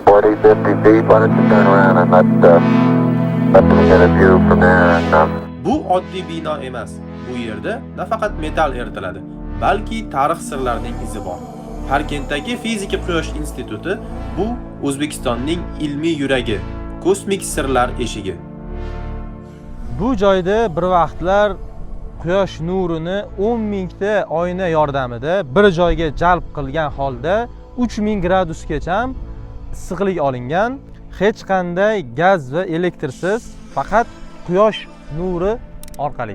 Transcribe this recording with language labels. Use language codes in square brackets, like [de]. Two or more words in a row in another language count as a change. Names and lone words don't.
[en] 40, 50 feet. Why don't you turn around and let them get a view from there and [uz] Bu oddiy bino emas. Bu yerda nafaqat metal eritiladi, balki tarix sirlarining izi bor. Parkentdagi Fizika Quyosh instituti bu O'zbekistonning ilmiy yuragi, kosmik sirlar eshigi. Bu joyda bir vaqtlar quyosh nurini 10 mingta oyna yordamida bir joyga jalb qilgan holda 3000 gradusgacha issiqlik olingan, hech qanday gaz va elektrsiz, faqat quyosh nuri orqali.